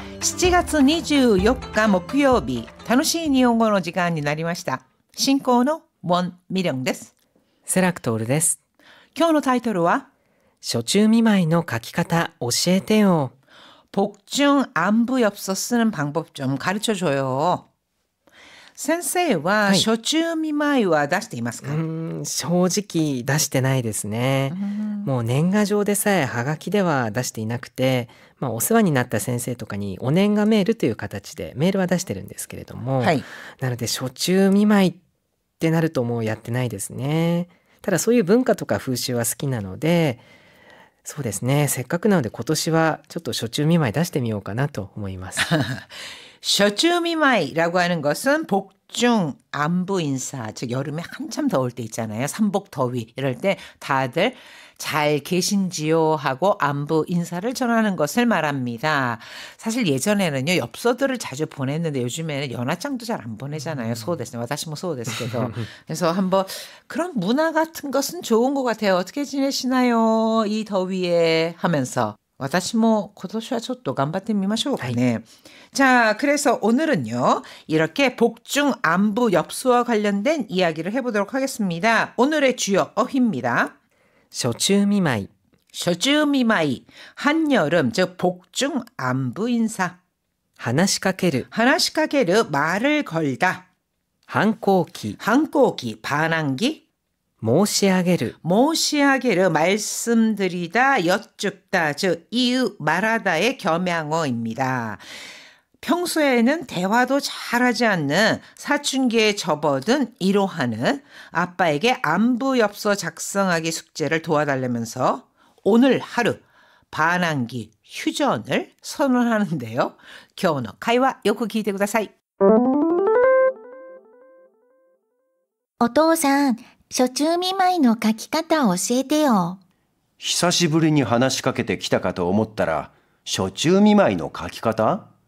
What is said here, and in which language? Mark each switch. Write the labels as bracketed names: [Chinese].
[Japanese] 7月24日木曜日、楽しい日本語の時間になりました。進行のウォン・ミリョンです。セラクトールです。今日のタイトルは、暑中見舞いの書き方教えてよ。 [Korean] 복중 안부엽서 쓰는 방법 좀 가르쳐줘요. [Japanese] 先生は暑中見舞いは出していますか？正直出してないですね。もう年賀状でさえはがきでは出していなくて、お世話になった先生とかにお年賀メールという形でメールは出してるんですけれども、はい。なので暑中見舞いってなるともうやってないですね。ただそういう文化とか風習は好きなので、そうですね、せっかくなので今年はちょっと暑中見舞い出してみようかなと思います。 [Korean] 暑中見舞이라고 하는 것은 복중 안부 인사, 즉 여름에 한참 더울 때 있잖아요. 삼복더위 이럴 때 다들 잘 계신지요 하고 안부 인사를 전하는 것을 말합니다. 사실 예전에는요, 엽서들을 자주 보냈는데 요즘에는 연하장도 잘 안 보내잖아요. [Japanese] 소데스, 와다시 뭐 소데스께도. [Korean] 그래서 한번 그런 문화 같은 것은 좋은 것 같아요. 어떻게 지내시나요? 이 더위에 하면서. [Japanese] 私も今年はちょっと頑張ってみましょうかね。 [Korean] 자, 그래서 오늘은요, 이렇게 복중 안부 엽서와 관련된 이야기를 해보도록 하겠습니다. 오늘의 주요 어휘입니다. [Japanese] 暑中見舞い。暑中見舞い. [Korean] 한여름, 즉 복중 안부 인사. [Japanese] 話しかける。話しかける, [Korean] 말을 걸다. [Japanese] 反抗期。 [Korean] 반抗期, 반항기. [Japanese] 申し上げる。 [Korean] 모시하게르 말씀드리다 여쭙다 즉 이유 말하다의 겸양어입니다. 평소에는 대화도 잘하지 않는 사춘기에 접어든 1호하는 아빠에게 안부엽서 작성하기 숙제를 도와달라면서 오늘 하루 반항기 휴전을 선언하는데요. [Japanese] 今日の会話よく聞いてください。お父さん、暑中見舞いの書き方を教えてよ。久しぶりに話しかけてきたかと思ったら、暑中見舞いの書き方？